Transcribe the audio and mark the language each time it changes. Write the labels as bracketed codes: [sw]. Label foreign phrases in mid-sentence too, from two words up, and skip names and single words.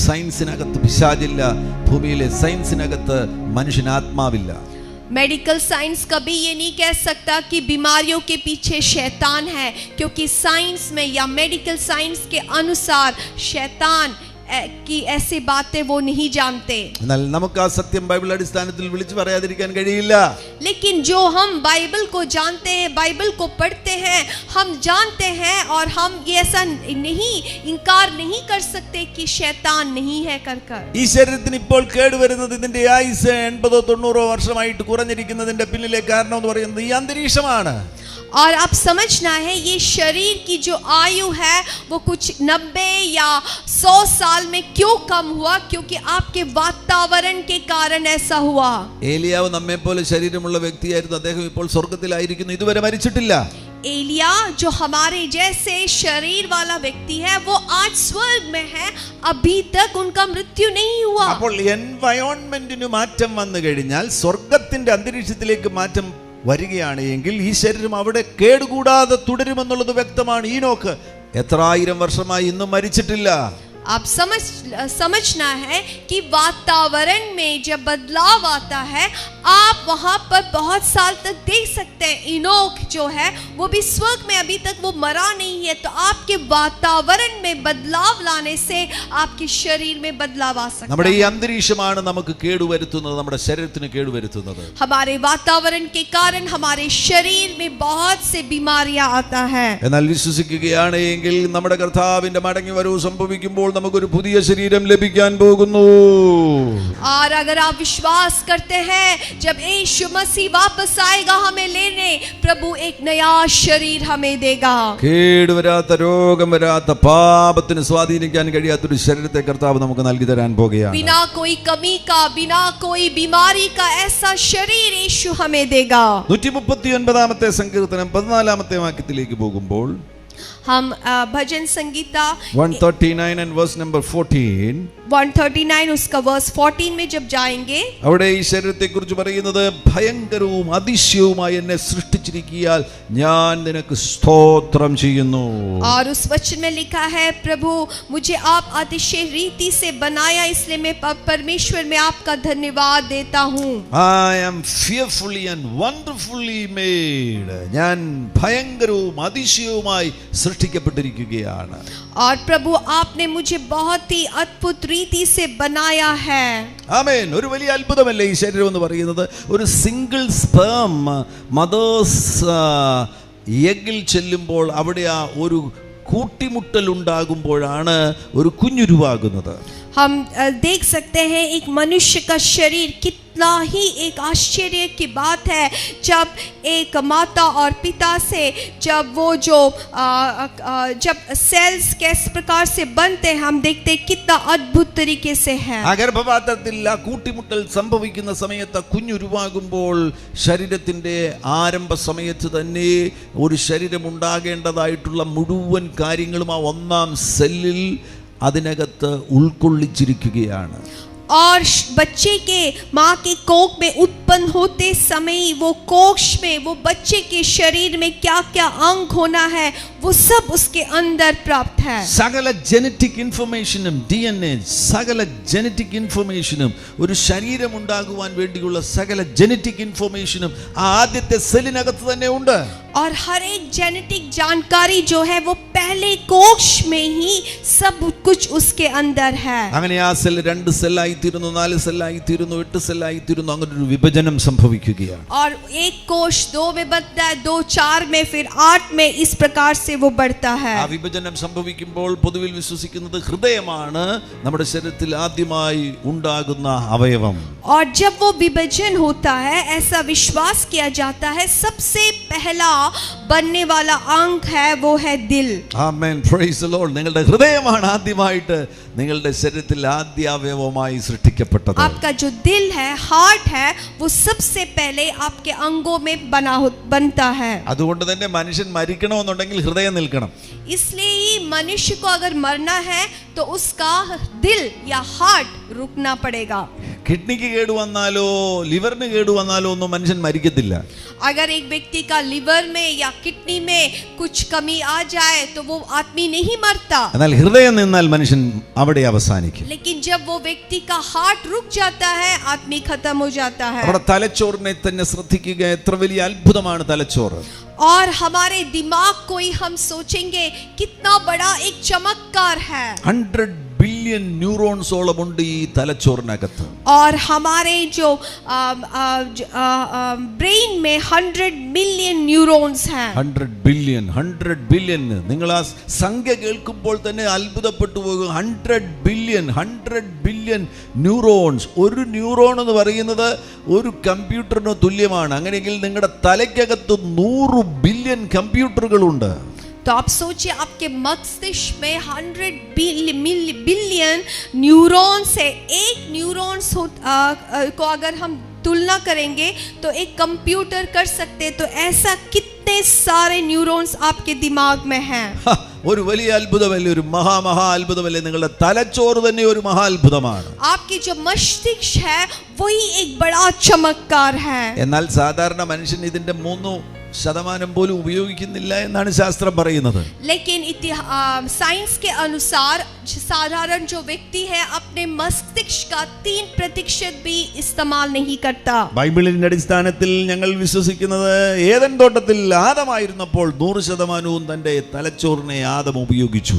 [ml] സയൻസിനകത്ത് പിശാചില്ല, ഭൂമിയിലെ സയൻസിനകത്ത് മനുഷ്യന് ആത്മാവില്ല. [en] medical science [hi] कभी ये नहीं कह सकता कि बीमारियों के पीछे शैतान है, क्योंकि साइंस में या [en] medical science [hi] के अनुसार शैतान की ऐसी बातें वो नहीं जानते. [ml] എന്നാൽ നമുക്ക് ആ സത്യം ബൈബിൾ അടിസ്ഥാനത്തിൽ വിളിച്ചു പറയാതിരിക്കാൻ കഴിയില്ല. [hi] लेकिन जो हम बाइबल को जानते हैं, बाइबल को पढ़ते हैं, हम जानते हैं और हम ये ऐसा नहीं इनकार नहीं कर सकते कि शैतान नहीं है कर. [ml] ഈ ശരീരത്തിന് ഇപ്പോൾ കേടുവരുന്നത്, ഇതിന്റെ ആയുസ് 80-90 വർഷമായിട്ട് കുറഞ്ഞിരിക്കുന്നതിന്റെ പിന്നിലെ കാരണം എന്ന് പറയുന്നത് ഈ അന്തരീക്ഷമാണ്. [hi] और आप समझना है ये शरीर की जो आयु है वो कुछ 90 या 100 साल में क्यों कम हुआ, क्योंकि आपके वातावरण के कारण ऐसा हुआ. [ml] ഏലിയാവ് നമ്മെ പോലെ ശരീരമുള്ള വ്യക്തിയായിരുന്നു. അദ്ദേഹം ഇപ്പോൾ സ്വർഗ്ഗത്തിലായിരിക്കുന്നു, ഇതുവരെ മരിച്ചിട്ടില്ല. [hi] एलिया जो हमारे जैसे शरीर वाला व्यक्ति है वो आज स्वर्ग में है, अभी तक उनका मृत्यु नहीं हुआ. [ml] അപ്പോൾ എൻവയോൺമെന്റിന് മാറ്റം വന്നു കഴിഞ്ഞാൽ, സ്വർഗ്ഗത്തിന്റെ അന്തരീക്ഷത്തിലേക്ക് മാറ്റം വരികയാണ് എങ്കിൽ ഈ ശരീരം അവിടെ കേടുകൂടാതെ തുടരുമെന്നുള്ളത് വ്യക്തമാണ്. ഈനോക്ക് എത്ര ആയിരം വർഷമായി ഇന്നും മരിച്ചിട്ടില്ല. [hi] आप समझना है कि वातावरण में जब बदलाव आता है, आप वहां पर बहुत साल तक देख सकते हैं. इनोक जो है वो भी स्वर्ग में अभी तक वो मरा नहीं है. तो आपके वातावरण में बदलाव लाने से आपके शरीर में बदलाव आ सकता है. [ml] നമ്മുടെ ഈ അന്തരീക്ഷമാണ് നമുക്ക് കേടുവരുത്തുന്നത്, നമ്മുടെ ശരീരത്തിന് കേടുവരുത്തുന്നത്. [hi] हमारे वातावरण के कारण हमारे शरीर में बहुत से बीमारियां आता है. [ml] എന്നാൽ വിശ്വസിക്കുകയാണ് എങ്കിൽ നമ്മുടെ കർത്താവിന്റെ മടങ്ങിവരവ് സംഭവിക്കുമ്പോൾ നമുക്കൊരു പുതിയ ശരീരം ലഭിക്കാൻ പോകുന്നു. [hi] और अगर आप विश्वास करते हैं जब यीशु मसीह वापस आएगा हमें लेने, प्रभु एक नया शरीर हमें देगा. [ml] കേടുവരാത്ത, രോഗം വരാത്ത, പാപത്തിന് സ്വാധീനിക്കാൻ കഴിയാത്തൊരു ശരീരത്തെ കർത്താവ് നമുക്ക് നൽകി തരാൻ പോകുകയാണ്. [hi] बिना कोई कमी का, बिना कोई बीमारी का ऐसा शरीर यीशु हमें देगा. [ml] 139-ാമത്തെ സങ്കീർത്തനം 14-ാമത്തെ വാക്യത്തിലേക്ക് പോകുമ്പോൾ [hi] हम भजन संगीता [en] 139 and verse number 14, [hi] 139 उसका वर्स 14 में जब जाएंगे, [ml] അവിടെ ഈ ശരീരത്തെ കുറിച്ച് പറയുന്നത്, ഭയങ്കരവും അതിശയവുമായി എന്നെ സൃഷ്ടിച്ചിരിക്കിയാൽ ഞാൻ നിനക്ക് സ്തോത്രം ചെയ്യുന്നു. [hi] और उस वचन में लिखा है, प्रभु मुझे आप अतिशय रीति से बनाया, इसलिए मैं परमेश्वर में आपका धन्यवाद देता हूँ. [en] I am fearfully and wonderfully made. [ml] ഞാൻ ഭയങ്കരവും അതിശയവുമായി സൃഷ്ടിക്കപ്പെട്ടിരിക്കുകയാണ്. [hi] और प्रभु आपने मुझे बहुत ही अद्भुत रीति से बनाया है. [ml] ആമേൻ. ഒരു വലിയ അത്ഭുതമല്ലേ ഈ ശരീരം എന്ന് പറയുന്നത്. ഒരു [en] single sperm mother's [ml] എഗ്ഗിൽ ചെല്ലുമ്പോൾ അവിടെ ആ ഒരു കൂട്ടിമുട്ടൽ ഉണ്ടാകുമ്പോഴാണ് ഒരു കുഞ്ഞുരുവാകുന്നത്. [hi] हम देख सकते हैं एक मनुष्य का शरीर कितना ही एक आश्चर्य की बात है जब एक माता और पिता से जब वो जो जब सेल्स किस प्रकार से बनते हैं, हम देखते हैं कितना अद्भुत तरीके से है. [ml] ഗർഭപാത്രത്തിൽ ആ കൂട്ടിമുട്ടൽ സംഭവിക്കുന്ന സമയത്ത് കുഞ്ഞുരുവാകുമ്പോൾ ശരീരത്തിന്റെ ആരംഭ സമയത്ത് തന്നെ ഒരു ശരീരം ഉണ്ടാകേണ്ടതായിട്ടുള്ള മുഴുവൻ കാര്യങ്ങളും ആ ഒന്നാം സെല്ലിൽ അതിനകത്ത് ഉൾക്കൊള്ളിച്ചിരിക്കുകയാണ്. [hi] और बच्चे के माँ के कोख में उत्पन्न होते समय वो कोश में वो बच्चे के शरीर में क्या क्या अंग होना है वो सब उसके अंदर प्राप्त है. [ml] സകല [en] genetic information [ml] DNA, സകല [en] genetic information, [ml] ഒരു ശരീരം ഉണ്ടാകുവാൻ വേണ്ടിയുള്ള സകല [en] genetic information [ml] ആദ്യത്തെ സെല്ലിനകത്ത് തന്നെ ഉണ്ട്. [hi] और हर एक जेनेटिक जानकारी जो है वो पहले कोश में ही सब कुछ उसके अंदर है. [ml] അങ്ങനെ ആ സെൽ 2 സെല്ലായി തീരുന്നു, 4 സെല്ലായി തീരുന്നു, 8 സെല്ലായി തീരുന്നു. അങ്ങനെ ഒരു വിഭജനം സംഭവിക്കുകയാണ്. [hi] और एक कोश 2 में बनता है, 2 4 में, फिर 8 में, इस प्रकार से वो बढ़ता है. [ml] ആ വിഭജനം സംഭവിക്കുമ്പോൾ പൊതുവിൽ വിശ്വസിക്കുന്നത് ഹൃദയമാണ് നമ്മുടെ ശരീരത്തിൽ ആദ്യമായി ഉണ്ടാകുന്ന അവയവം. [hi] और जब वो विभाजन होता है ऐसा विश्वास किया जाता है सबसे पहला बनने वाला अंग है वो है दिल. [ml] ആമേൻ. [en] Praise the Lord. [ml] നിങ്ങളുടെ ഹൃദയമാണ് ആദ്യമായിട്ട് നിങ്ങളുടെ ശരീരത്തിൽ ആദ്യ അവയവമായി സൃഷ്ടിക്കപ്പെട്ടത്. [hi] आपका जो दिल है, हार्ट है, वो सबसे पहले आपके अंगों में बनता है. [ml] അതുകൊണ്ട് തന്നെ മനുഷ്യൻ മരിക്കണമെന്നുണ്ടെങ്കിൽ ഹൃദയം നിൽക്കണം. [hi] इसलिए ही मनुष्य को अगर मरना है तो उसका दिल या हार्ट रुकना पड़ेगा. [ml] കിഡ്നിക്ക് കേടുവന്നാലോ ലിവറിന് കേടുവന്നാലോ ഒന്നും മനുഷ്യൻ മരിക്കത്തില്ല. [hi] अगर एक व्यक्ति का लिवर में या किडनी में कुछ कमी आ जाए तो वो आदमी नहीं मरता, [ml] എന്നാൽ ഹൃദയം നിന്നാൽ മനുഷ്യൻ അവിടെ അവസാനിക്കും. [hi] लेकिन जब वो व्यक्ति का हार्ट रुक जाता है आदमी खत्म हो जाता है. [ml] അവിടെ തലച്ചോറിനെ തന്നെ ശ്രദ്ധിക്കുക. എത്ര വലിയ അത്ഭുതമാണ് തലച്ചോറ്. [hi] और हमारे दिमाग को ही हम सोचेंगे कितना बड़ा एक चमत्कार है. [ml] 100 [en] billion neurons [ml] ഉണ്ട് ഈ തലച്ചോറിനകത്ത്. और हमारे जो ब्रेन में 100 [en] million neurons [ml] हैं. 100 ബില്യൺ. നിങ്ങൾ ആ സംഖ്യ കേൾക്കുമ്പോൾ തന്നെ അത്ഭുതപ്പെട്ടു പോകും. [en] 100 billion neurons. [ml] ഒരു ന്യൂറോൺ എന്ന് പറയുന്നത് ഒരു കമ്പ്യൂട്ടറിന് തുല്യമാണ്. അങ്ങനെയെങ്കിൽ നിങ്ങളുടെ തലയ്ക്കകത്ത് 100 ബില്യൺ കമ്പ്യൂട്ടറുകളുണ്ട്. [hi] तो आप सोचिए आपके मस्तिष्क में 100 [en] billion neurons [hi] है. एक न्यूरॉन्स को अगर हम तुलना करेंगे तो एक कंप्यूटर कर सकते, तो ऐसा कितने सारे न्यूरॉन्स आपके दिमाग में हैं. [ml] ഒരു വലിയ അത്ഭുതമല്ലേ, ഒരു മഹാ അത്ഭുതമല്ലേ. നിങ്ങളുടെ തലച്ചോറ് തന്നെ ഒരു മഹാ അത്ഭുതമാണ്. [hi] आपकी जो मस्तिष्क है वही एक बड़ा चमत्कार है. [ml] എന്നാൽ സാധാരണ മനുഷ്യൻ ഇതിന്റെ 3% പോലും ഉപയോഗിക്കുന്നില്ല എന്നാണ് ശാസ്ത്രം പറയുന്നത്. [hi] लेकिन साइंस के अनुसार साधारण जो व्यक्ति है अपने मस्तिष्क का 3% भी इस्तेमाल नहीं करता. [ml] ബൈബിളിന്റെ അടിസ്ഥാനത്തിൽ ഞങ്ങൾ വിശ്വസിക്കുന്നത് ഏദൻ തോട്ടത്തിൽ ആദമായിരുന്നപ്പോൾ 100% തന്റെ തലച്ചോറിനെ ആദം ഉപയോഗിച്ചു.